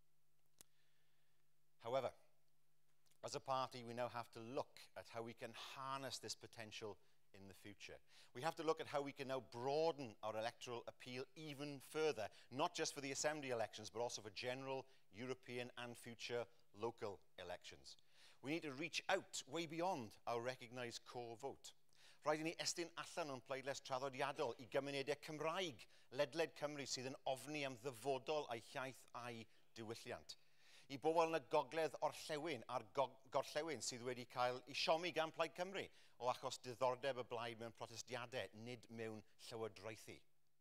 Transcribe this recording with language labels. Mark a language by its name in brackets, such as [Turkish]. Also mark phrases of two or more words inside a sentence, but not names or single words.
[English] However, as a party, we now have to look at how we can harness this potential in the future. We have to look at how we can now broaden our electoral appeal even further, not just for the Assembly elections, but also for general, European and future local elections. We need to reach out way beyond our recognised core vote. [Welsh] Rhaid i ni estyn allan o'n pleidles traddodiadol I gymunedau Cymraeg, ledled Cymru sydd yn ofni am ddyfodol a'i hiaith a'i diwylliant. I bobl yn y gogledd orllewin a'r gorllewin sydd wedi cael I siomi gan Plaid Cymru o achos diddordeb y blaid mewn protestiadau, nid mewn llywodraethu.